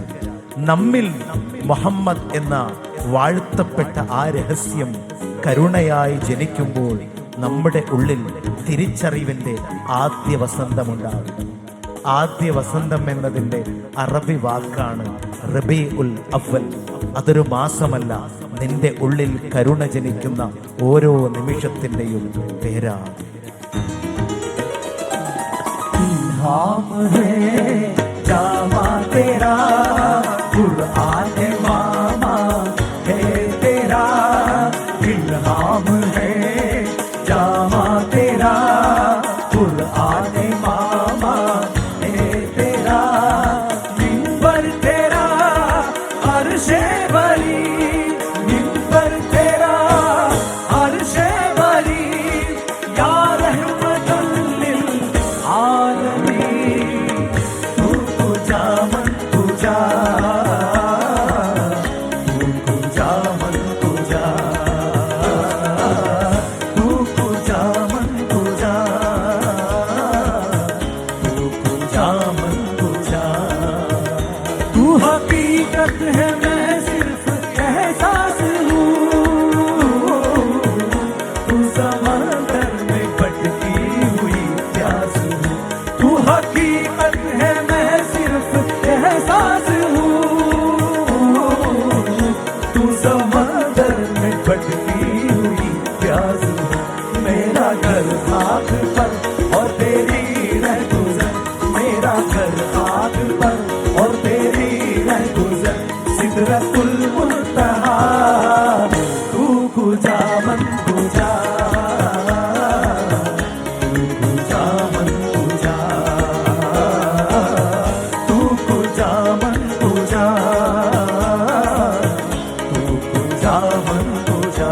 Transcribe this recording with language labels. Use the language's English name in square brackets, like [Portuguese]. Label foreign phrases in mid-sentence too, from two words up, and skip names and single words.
[Malayalam] നമ്മിൽ മുഹമ്മദ് എന്ന വാഴ്ത്തപ്പെട്ട ആ രഹസ്യം കരുണയായി ജനിക്കുമ്പോൾ നമ്മുടെ ഉള്ളിൽ തിരിച്ചറിവിന്റെ ആദ്യ വസന്തമുണ്ടാകും. ആദ്യ വസന്തം എന്നതിൻ്റെ അറബി വാക്കാണ് റബീഉൽ അവ്വൽ. അതൊരു മാസമല്ല, നിന്റെ ഉള്ളിൽ കരുണ ജനിക്കുന്ന ഓരോ നിമിഷത്തിൻ്റെയും പേരാണ്. [Urdu] الہام ہے جامہ تیرا، قرآن مامہ ہے تیرا. الہام ہے جامہ تیرا، قرآن مامہ ہے تیرا. منبر تیرا عرش بریں، منبر تیرا عرش بریں, [Arabic] يا رحمة للعالمين. [Persian] تو کجا من کجا، تو کجا من کجا، تو کجا من کجا، تو کجا من کجا. [Urdu] تو حقیقت ہے، میں صرف احساس ہوں. تو سمندر میں بھٹکی ہوئی پیاس ہوں. تو حقیقت ہے، میں صرف احساس ہوں. تو سمندر میں بھٹکی ہوئی پیاس ہوں. میرا گھر آگ پر اور تیری رہ گزر، میرا گھر آگ پر اور تیری رہ گزر. سدرۃ المنتہی, [Persian] تو کجا من کجا، تو کجا من کجا، تو کجا من کجا، تو کجا من کجا.